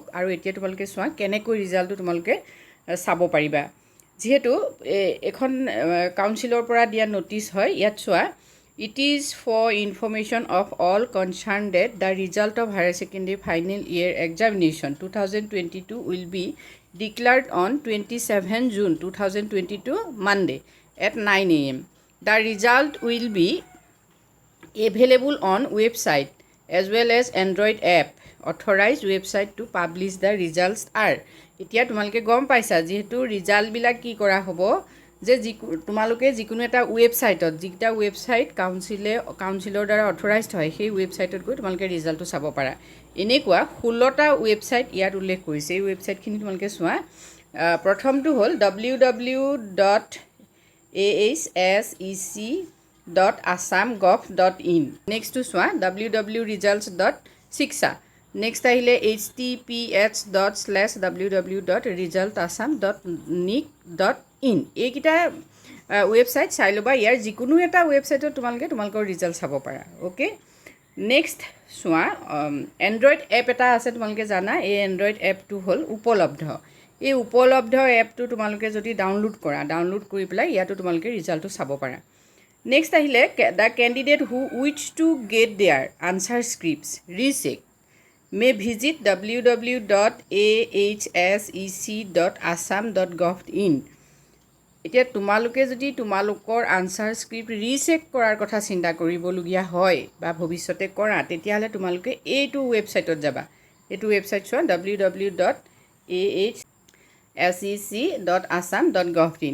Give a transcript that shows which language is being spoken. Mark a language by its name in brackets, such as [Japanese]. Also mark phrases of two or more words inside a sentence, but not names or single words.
[Assamese] আৰু এতিয়া তোমালোকে চোৱা কেনেকৈ ৰিজাল্টটো তোমালোকে চাব পাৰিবা। যিহেতু এখন কাউন্সিলৰ পৰা দিয়া ন'টিচ হয়, ইয়াত চোৱা [English] It is for information of all concern that the result of Higher Secondary Final Year Examination 2022 will be declared অন 27 June 2022 Monday at 9 AM. The result will be available on website as well as Android app. Authorized website to publish the results are. [Assamese] এতিয়া তোমালোকে গম পাইছা যিহেতু ৰিজাল্টবিলাক কি কৰা হ'ব, যে তোমালোকে যিকোনো এটা ৱেবছাইটত, যিকেইটা ৱেবছাইট কাউন্সিলৰ দ্বাৰা অথৰাইজড হয়, সেই ৱেবছাইটত গৈ তোমালোকে ৰিজাল্টটো চাব পাৰা। এনেকুৱা 16টা ৱেবছাইট ইয়াত উল্লেখ কৰিছে। এই ৱেবছাইটখিনি তোমালোকে চোৱা। প্ৰথমটো হ'ল www.ahsec.assam.gov.in। নেক্সটটো চোৱা www.results.shiksha। নেক্সট আহিলে https://www.resultassam.nic.in। এইকেইটা ৱেবছাইট চাই ল'বা। ইয়াৰ যিকোনো এটা ৱেবছাইটত তোমালোকৰ ৰিজাল্ট চাব পাৰা। অ'কে, নেক্সট চোৱা [English] Android app [Assamese] এটা আছে, তোমালোকে জানা। এই [English] Android appটো [Assamese] হ'ল উপলব্ধ। এই উপলব্ধ এপটো তোমালোকে যদি ডাউনলোড কৰি পেলাই ইয়াতো তোমালোকে ৰিজাল্টটো চাব পাৰা। নেক্সট আহিলে [English] the candidate who wish to get their answer scripts recheck may visit www.ahsec.assam.gov.in। [Assamese] এতিয়া তোমালোকে যদি তোমালোকৰ [English] answer script [Assamese] ৰিচেক কৰাৰ কথা চিন্তা কৰিবলগীয়া হয় বা ভৱিষ্যতে কৰা, তেতিয়াহ'লে তোমালোকে এইটো ৱেবছাইটত যাবা। এইটো ৱেবছাইট চোৱা www.ahsec.assam.gov.in।